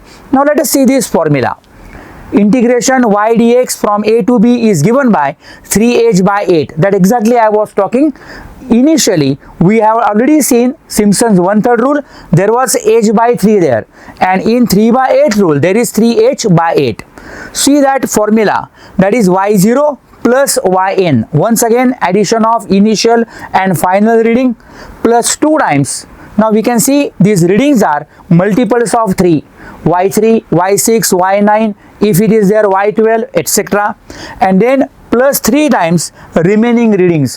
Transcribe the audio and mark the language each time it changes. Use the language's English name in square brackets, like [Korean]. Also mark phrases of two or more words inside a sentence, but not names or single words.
[English] Now let us see this formula. Integration y dx from a to b is given by 3h by 8. That exactly I was talking. Initially we have already seen Simpson's 1/3 rule, there was h by 3 there, and in 3/8 rule there is 3h by 8. See that formula, that is y0 plus yn. Once again addition of initial and final reading plus 2 times. Now we can see these readings are multiples of 3, y3, y6, y9, if it is there y12, etc. and then plus 3 times remaining readings.